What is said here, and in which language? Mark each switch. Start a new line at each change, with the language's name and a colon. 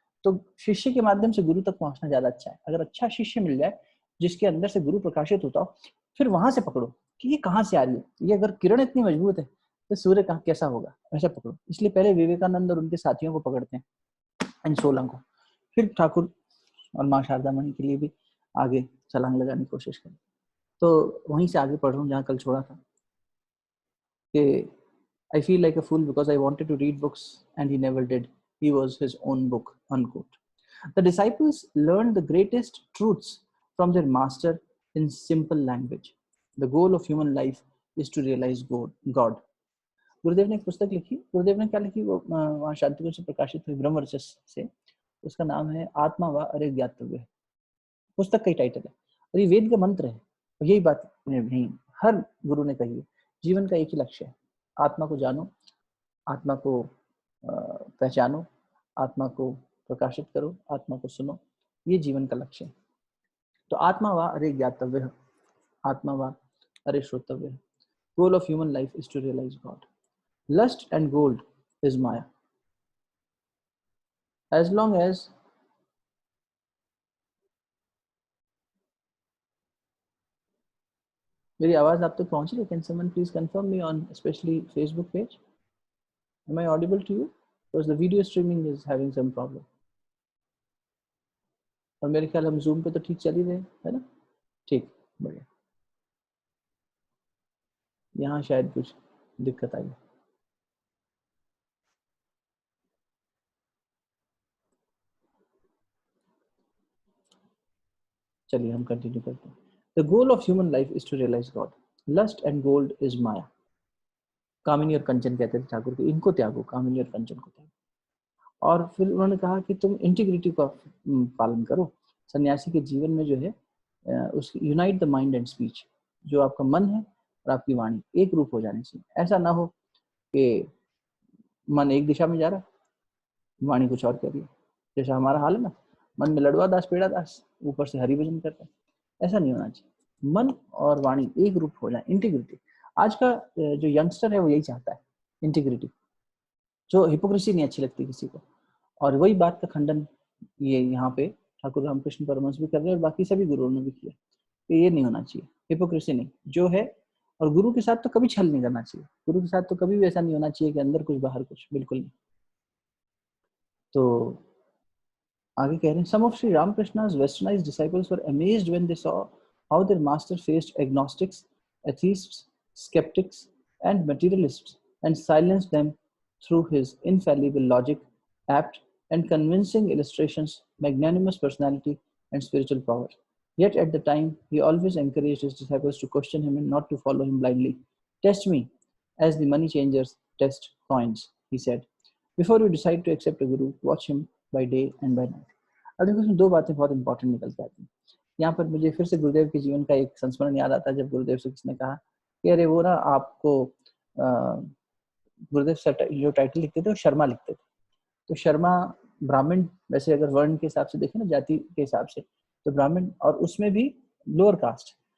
Hindi: तो शिष्य के माध्यम से गुरु तक पहुंचना ज्यादा अच्छा है। अगर अच्छा शिष्य मिल जाए जिसके अंदर से गुरु प्रकाशित होता हो, फिर वहां से पकड़ो कि ये कहाँ से आ रही है, ये अगर किरण इतनी मजबूत है तो सूर्य कहाँ कैसा होगा, ऐसा पकड़ो। इसलिए पहले विवेकानंद और उनके साथियों को पकड़ते हैं, इन 16 को, फिर ठाकुर और माँ शारदा मणि के लिए भी आगे छलांग लगाने की कोशिश करें। तो वहीं से आगे पढ़ रहा हूँ जहाँ कल छोड़ा था कि
English: I feel like a fool because I wanted to read books and he never did. He was his own book, unquote. The disciples learned the greatest truths from their master in simple language. The goal of human life is to realize God.
Hindi: गुरुदेव ने एक पुस्तक लिखी, गुरुदेव ने क्या लिखी, वो वहाँ शांतिकुंज से प्रकाशित हुई ब्रह्म वर्चस्व से, उसका नाम है आत्मा व अरे ज्ञातव्य है, पुस्तक का ही टाइटल है, और ये वेद का मंत्र है, और यही बात नहीं हर गुरु ने कही है, जीवन का एक ही लक्ष्य है, आत्मा को जानो, आत्मा को पहचानो, आत्मा को प्रकाशित करो, आत्मा को सुनो, ये जीवन का लक्ष्य है। तो आत्मा व अरे ज्ञातव्य, आत्मा व अरे श्रोतव्य,
English: Goal of human life is to realise God. Lust and gold is Maya. As long as
Hindi: मेरी आवाज आप तक पहुंच रही है,
English: can someone please confirm me on especially Facebook page? Am I audible to you? Because the video streaming is having some problem.
Hindi: और मेरे ख्याल हम Zoom पे तो ठीक चल ही रहे है ना, ठीक, बढ़िया. यहाँ शायद कुछ दिक्कत आई. चलिए हम कंटिन्यू करते हैं.
English: The goal of human life is to realize God. Lust and gold is Maya.
Hindi: कामिनी और कंचन कहते थे ठाकुर के, इनको त्यागो, कामिनी और कंचन को त्यागो. और फिर उन्होंने कहा कि तुम इंटीग्रिटी का पालन करो. सन्यासी के जीवन में जो है उसकी
English: unite the mind and speech,
Hindi: जो आपका मन है और आपकी वाणी एक रूप हो जानी चाहिए. ऐसा ना हो कि मन एक दिशा में जा रहा है, वाणी कुछ और कर रही है, जैसा हमारा हाल है ना, मन में लड़वा दास पेड़ा दास, ऊपर से हरि भजन करता है. ऐसा नहीं होना चाहिए, मन और वाणी एक रूप हो जाए, इंटीग्रिटी. आज का जो यंगस्टर है वो यही चाहता है, इंटीग्रिटी, जो हिपोक्रेसी नहीं अच्छी लगती किसी को. और वही बात का खंडन ये यहाँ पे ठाकुर रामकृष्ण परमहंस भी कर रहे हैं और बाकी सभी गुरुओं ने भी किया कि ये नहीं होना चाहिए, हिपोक्रेसी नहीं जो है. और गुरु के साथ तो कभी छल नहीं करना चाहिए, गुरु के साथ तो कभी भी ऐसा नहीं होना चाहिए कि अंदर कुछ बाहर कुछ, बिल्कुल नहीं. तो आगे कह रहे हैं,
English: some of Sri Ramakrishna's westernized disciples were amazed when they saw how their master faced agnostics, atheists, skeptics, and materialists and silenced them through his infallible logic, apt and convincing illustrations, magnanimous personality, and spiritual power. Yet at the time, he always encouraged his disciples to question him and not to follow him blindly. Test me, as the money changers test coins, he said. Before you decide to accept a guru, watch him by day and by night.
Hindi: अब देखो इसमें दो बातें बहुत important निकल के आती हैं. यहाँ पर मुझे फिर से गुरुदेव के जीवन का एक संस्मरण याद आता है, जब गुरुदेव से किसने कहा कि अरे वो ना आपको गुरुदेव जो टाइटल लिखते थे वो शर्मा लिखते थे. तो शर्मा ब्राह्मण, वैसे अगर वर्ण के हिसाब से देखें ना, जाति के हिसाब से, तो ब्राह्मण, और उसमें भी लोअर कास्ट.